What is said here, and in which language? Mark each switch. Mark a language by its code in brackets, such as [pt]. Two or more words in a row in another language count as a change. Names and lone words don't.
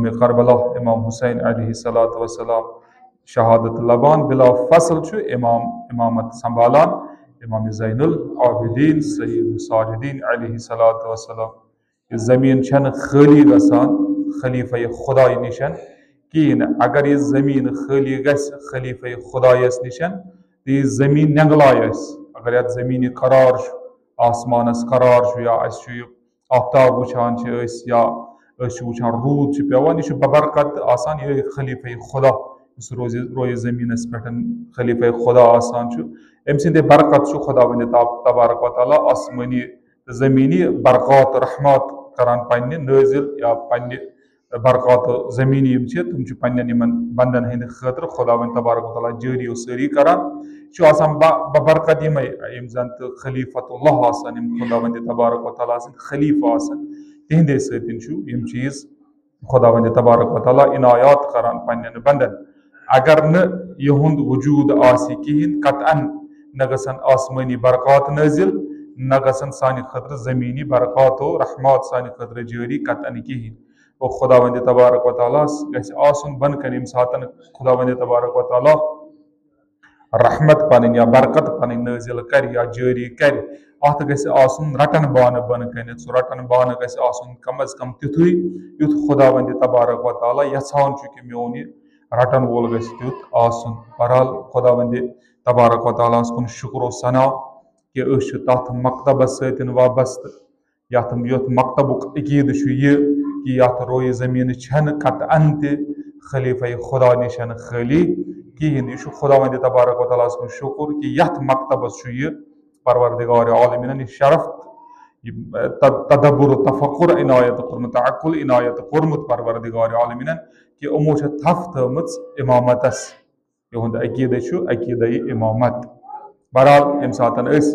[ks] करबला इमाम हुसैन [ar] عليه الصلاة والسلام [ks] शहादत लबान बिला फसल इमामत संभालान इमाम ज़ैनुल आबिदीन [ar] سيد الساجدين عليه الصلاة والسلام [ks] ये ज़मीन छन खाली गसान खलीफा खुदाई निशन कहें अगर ये ज़मीन खाली गस खलीफा खुदायस निशन तो ये ज़मीन नंगलाय अगर ये ज़मीन करार आसमानस करार या आफ्ताब वुचान या वुचान रूद पेवान यह बबरकत आसान ये खलीफा खुदा रोज़ ज़मीनस पे खलीफा खुदा आसान अम सद बरकत खुदावंद [ar] تبارك وتعالى [ks] आसमानी ज़मीनी बरक़ात रहमत करान पन्ने नाजिल या पन्ने बरक़ात ज़मीनी तुम पन्न बंदन हंद खतर खुदावंद [ar] تبارك وتعالى [ks] जारी व सारी करान बबरकत यम जन तो खलीफतुल्लाह आसान खुदावंद [ar] تبارك وتعالى [ks] खलीफा आसान तिहंदे सम चीज़ खुदावंद [ar] تبارك وتعالى [ks] इनायात करान पन्न बंदन अगर न यहुंद वजूद आसी कहें कतअन न गसन आसमानी बरक़ात नाजिल न न गसन सानि खतर ज़मीनी बरक़ातो रहमत सानि खतर जारी कतन कहीं वो खुदावंद [ar] تبارك وتعالى [ks] गछ आसुन बन कन यम सातन खुदावंद [ar] تبارك وتعالى [ks] रहमत पन या बरकत पन नाजिल कर या जारी कर अत गछ आसुन रटन बान बन कन सो रटन बान गछ आसुन कम अज कम तिथुई युथ खुदावंद [ar] تبارك وتعالى [ks] यछान छु कि मेन यह रटन वोल गछ तिथ आसुन बहरहाल खुदावंद [ar] تبارك وتعالى [ks] कुन शुक्र सना कि तथ मकतबस सतन वाबस्त यथ मकतबुक अकीद यह कि यथ रोय ज़मीन छन कतअन खलीफा खुदा निशन खाली कहें यह खुदावंद [ar] تبارك وتعالى [ks] कुन शुक्र कि यथ मकतबस यह परवरदिगार आलमीन शरफ तदब्बुर तफक्कुर इनायत कोर्मुत तअक्कुल इनायत कोर्मुत परवरदिगार आलमीन कि यमो थफ थमच इमामतस यहुंद अकीद अकीद इमामत बहरहाल यम सातन